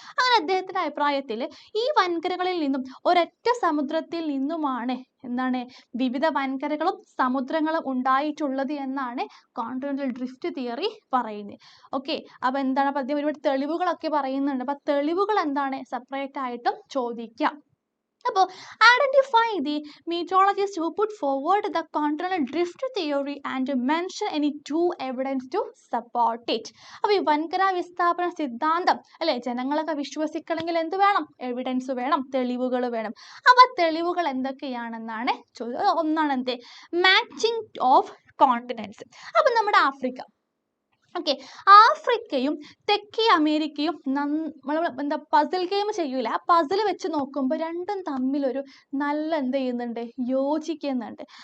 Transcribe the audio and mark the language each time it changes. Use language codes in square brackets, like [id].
[ml] അങ്ങനെ അദ്ദേഹത്തിന്റെ അഭിപ്രായത്തിൽ ഈ വൻകരകളിൽ നിന്നും ഒരൊറ്റ സമുദ്രത്തിൽ നിന്നുമാണ് എന്താണ് വിവിധ വൻകരകളും സമുദ്രങ്ങളും ഉണ്ടായിട്ടുള്ളത് എന്നാണ് കോണ്ടിനെന്റൽ ഡ്രിഫ്റ്റ് തിയറി പറയുന്നത്. ഓക്കെ, അപ്പൊ എന്താണ്, അപ്പൊ അദ്ദേഹം ഒരുപാട് തെളിവുകളൊക്കെ പറയുന്നുണ്ട്. അപ്പൊ തെളിവുകൾ എന്താണ് സെപ്പറേറ്റ് ആയിട്ടും ചോദിക്കാം. [en] അപ്പോൾ identify the meteorologists who put forward the continental drift theory and mention any 2 evidence to support it. [ml] അപ്പോൾ ഈ വൻകര വിസ്ഥാപന സിദ്ധാന്തം അല്ലെ ജനങ്ങളൊക്കെ വിശ്വസിക്കണമെങ്കിൽ എന്ത് വേണം, എവിഡൻസ് വേണം, തെളിവുകൾ വേണം. അപ്പൊ തെളിവുകൾ എന്തൊക്കെയാണെന്നാണ് ഒന്നാണ് എന്ത്, മാച്ചിങ് ഓഫ് കോണ്ടിനെന്റ്സ്. അപ്പൊ നമ്മുടെ ആഫ്രിക്ക, ഓക്കെ, ആഫ്രിക്കയും തെക്കേ അമേരിക്കയും എന്താ പസിൽ ഗെയിം ചെയ്യൂല, ആ പസിൽ വെച്ച് നോക്കുമ്പോൾ രണ്ടും തമ്മിലൊരു നല്ല എന്ത് ചെയ്യുന്നുണ്ട്, യോജിക്കുന്നുണ്ട്.